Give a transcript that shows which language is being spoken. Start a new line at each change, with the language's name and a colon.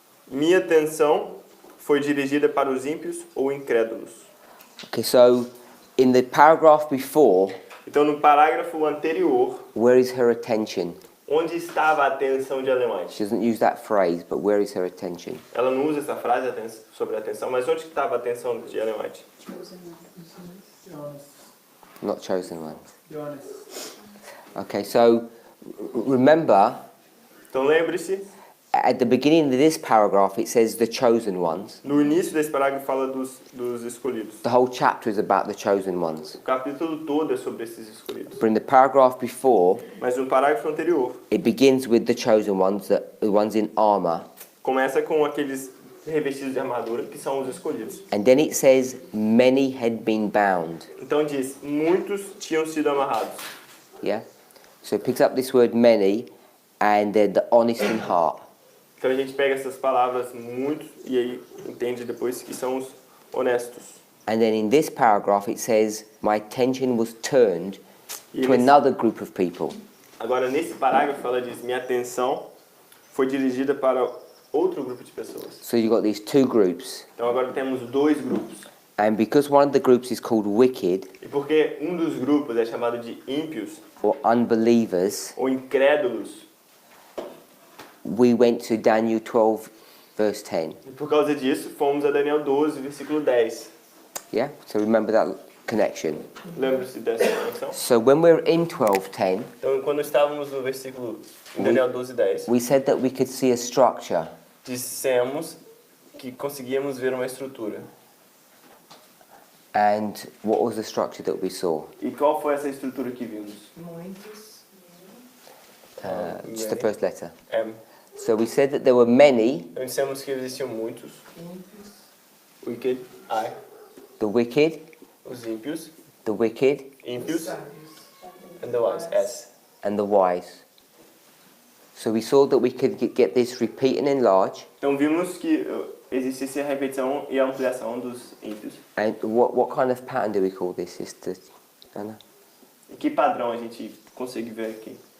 Portuguese: Minha atenção foi dirigida para os ímpios ou incrédulos.
English: Okay, so in the paragraph before,
Portuguese: Então, no parágrafo anterior,
English: where is her attention?
Portuguese: onde estava a atenção de Ellen White?
English: She doesn't use that phrase, but where is her attention?
Portuguese: Ela não usa essa frase sobre a atenção, mas onde estava a atenção de Ellen White?
English: Not chosen ones. Okay, so remember,
Portuguese: Então, lembre-se,
English: at the beginning of this paragraph, it says the chosen ones.
Portuguese: no início desse parágrafo fala dos escolhidos.
English: The whole chapter is about the chosen ones.
Portuguese: O capítulo todo é sobre esses escolhidos.
English: But in the paragraph before,
Portuguese: Mas no parágrafo anterior,
English: it begins with the chosen ones, the ones in armor.
Portuguese: começa com aqueles revestidos de armadura, que são os escolhidos.
English: And then it says, many had been bound.
Portuguese: Então diz, muitos tinham sido amarrados.
English: Yeah? So it picks up this word many, and they're the honest in heart.
Portuguese: Então a gente pega essas palavras, muitos, e aí entende depois que são os honestos.
English: And then in this paragraph it says, my attention was turned
Portuguese: E
English: to
Portuguese: nesse-
English: another group of people.
Portuguese: Agora nesse parágrafo ela diz, minha atenção foi dirigida para outro grupo de pessoas.
English: So you've got these two groups.
Portuguese: Então agora temos dois grupos.
English: And because one of the groups is called wicked,
Portuguese: E porque um dos grupos é chamado de ímpios
English: or unbelievers,
Portuguese: ou incrédulos,
English: we went to Daniel 12, verse 10.
Portuguese: e por causa disso fomos a Daniel 12, versículo 10.
English: Yeah? So remember that connection.
Portuguese: Lembra-se dessa conexão?
English: So when we're in 12:10,
Portuguese: Então quando estávamos no versículo em Daniel 12, 10,
English: we said that we could see a structure.
Portuguese: dissemos que conseguíamos ver uma estrutura.
English: And what was the structure that we saw?
Portuguese: E qual foi essa estrutura que vimos? Muitos.
English: Just the first letter. M. So we said that there were many,
Portuguese: Então dissemos que existiam muitos. Ímpios.
English: Wicked, I. the wicked,
Portuguese: Os ímpios.
English: the wicked,
Portuguese: Ímpios. Sábios.
English: And the wise. S. and the wise. So we saw that we could get this repeat and enlarge.
Portuguese: Então vimos que existisse a repetição e a ampliação dos ímpios.
English: And what kind of pattern do we call this, Sister Anna?
Portuguese: E que padrão a gente consegue ver aqui?